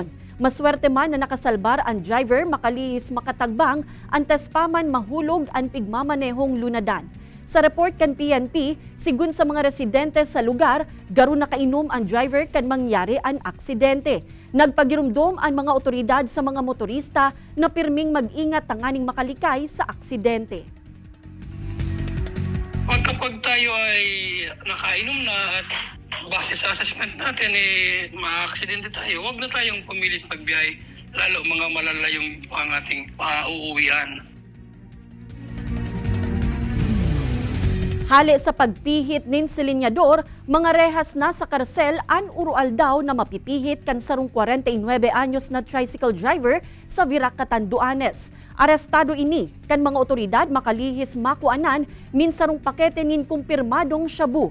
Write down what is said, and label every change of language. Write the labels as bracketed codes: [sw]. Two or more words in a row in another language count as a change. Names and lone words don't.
[bik] Maswerte man na nakasalbar ang driver makalihis makatagbang antes pa man mahulog ang pigmamanehong lunadan. Sa report kan PNP, sigun sa mga residente sa lugar, garo nakainom ang driver kan mangyari ang aksidente. Nagpagirumdom ang mga otoridad sa mga motorista na pirming mag-ingat tanganing makalikay sa aksidente. [tl] Kapag tayo ay nakainom na at base sa assessment natin ma-aksidente tayo, huwag na tayong pumilit magbiyahe, lalo mga malalayong ang ating uuwian. [bik] Hali sa pagpihit nin silinyador, mga rehas na sa karsel an urual daw na mapipihit kan sarong 49 anyos na tricycle driver sa Virac, Catanduanes. Arestado ini kan mga otoridad makalihis makuanan min sarong pakete nin kumpirmadong shabu.